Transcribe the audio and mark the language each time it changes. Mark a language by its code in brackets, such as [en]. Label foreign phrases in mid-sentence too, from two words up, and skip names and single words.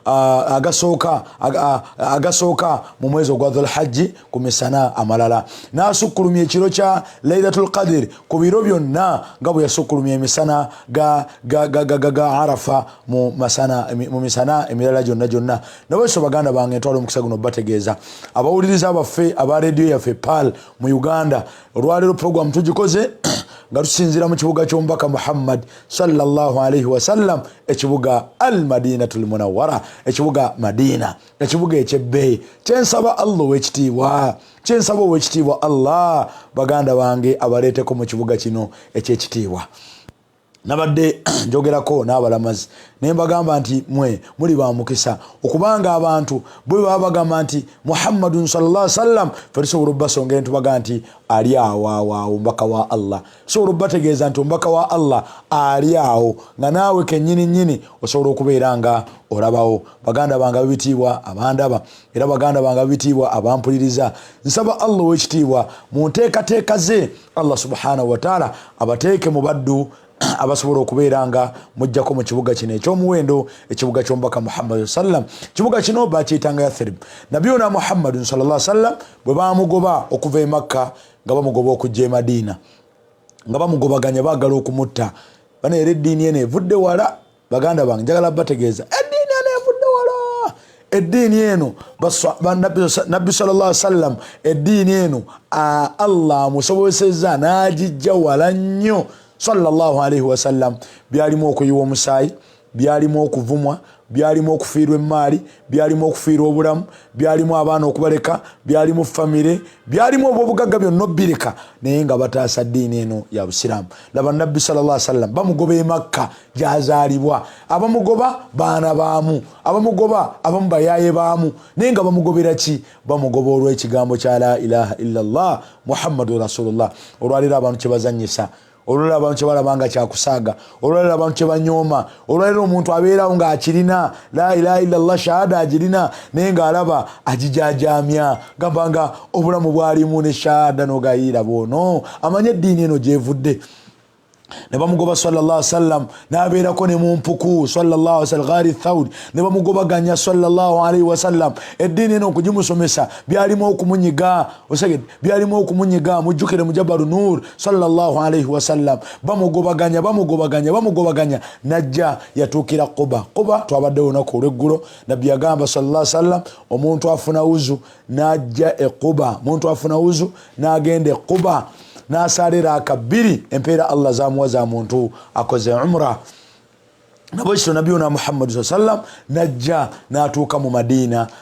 [lg] agasooka mu mwezi gwa Dhul Hajji ku misana amalala, n'asukkulumya ekiro kya Laylatul Qadr ku biro byonna nga bwe yasukkulumya emisana ga Arafa mu misana emirala gyonna. Nabweso baganda bange ntwala omukisa guno bategeeza abawuliriza baffe aba rediyo yaffe PAL mu Uganda. Olwaleero program tugikoze nga tusinzira mu kibuga ky'omubaka Muhammad [ar] صلى الله عليه وسلم, [lg] ekibuga al-Madinatul Munawwara, ekibuga Madina, ekibuga ekyebbeeyi. Kyensaba Allah owekitiibwa Allah baganda bange abaleeteko mu kibuga kino ekyekitiibwa. Nabadde njogerako n'abalamazi ne mbagamba nti mwe muli ba mukisa okubanga abantu bwe baba bagamba nti Muhammadun [ar] صلى الله عليه وسلم [lg] ferisobola obbasongera ntubagamba nti ali awo mbaka wa Allah. Sobola obbategeeza nti mbaka wa Allah ali awo nga naawe kennyini osobola okubeera nga olabawo. Baganda bange ab'ebitiibwa abandaba era baganda bange ab'ebitiibwa abampuliriza, nsaba Allah ow'ekitiibwa mu nteekateeka ze Allah [ar] سبحانه وتعالى [lg] abateeke mu baddu abasobola okubeera nga mujjako mu kibuga kino ekyomuwendo, ekibuga ky'omubaka Muhammad sallam. Kibuga kino bakiyitanga Yathrib. Nabiyuna Muhammad [ar] صلى الله عليه وسلم [lg] bwe bamugoba okuva e Makka nga bamugoba okujja e Madina, nga bamugobaganya baagala okumutta. Bano era eddiini eno evudde wala. Baganda bange njagala bategeeza eddiini eno evudde wala. Eddiini eno Nabbi [ar] صلى الله عليه وسلم [lg] eddiini eno Allah amusobozesezza n'agijja wala nnyo [ar] صلى الله عليه وسلم. [lg] Byalimu okuyiwa omusaayi, byalimu okuvumwa, byalimu okufiirwa emaali, byalimu okufiirwa obulamu, byalimu abaana okubaleka, byalimu famire, byalimu obwobugagga byonna obbireka, naye nga bataasa ddiini eno ya Busiraamu. Laba Nabbi [ar] صلى الله عليه وسلم [lg] bamugoba e Makka gy'azaalibwa. Abamugoba baana baamu, abamugoba abamu bayaaye baamu, naye nga bamugobera ki? Bamugoba olw'ekigambo kya [ar] لا إله إلا الله محمد رسول الله. [lg] Olwaleero abantu kye bazannyisa, olwaleero abantu kye balabanga kyakusaaga, olwaleero abantu kye banyooma, olwaleero omuntu abeerawo ng'akirina [ar] لا إله إلا الله [lg] shahada agirina naye ng'alaba agijajaamya gambanga obulamu bwalimu ne shahada n'ogayiira bwono amanye eddiini eno gyevudde. Ne bamugoba [ar] صلى الله عليه وسلم [lg] n'abeerako ne mu mpuku [ar] صلى الله عليه وسلم [lg] ghari thawd, ne bamugobaganya [ar] صلى الله عليه وسلم. [lg] Eddiini eno okugimusomesa byalimu okumunyiga, osegedde byalimu okumunyiga. Mujjukire mu Jabalu Nur [ar] صلى الله عليه وسلم [lg] bamugobaganya najja yatuukira Quba twabadde olunaku olw'eggulo. Nabbi yagamba [ar] صلى الله عليه وسلم [lg] omuntu afuna uzu n'ajja e Quba, omuntu afuna uzu n'agenda e Quba n'asaalira akabbiri empeera Allah zamuwa za muntu akoze umra. Nabwekityo Nabiyuna Muhammad [ar] صلى الله عليه وسلم [lg] najja n'atuuka mu Madina.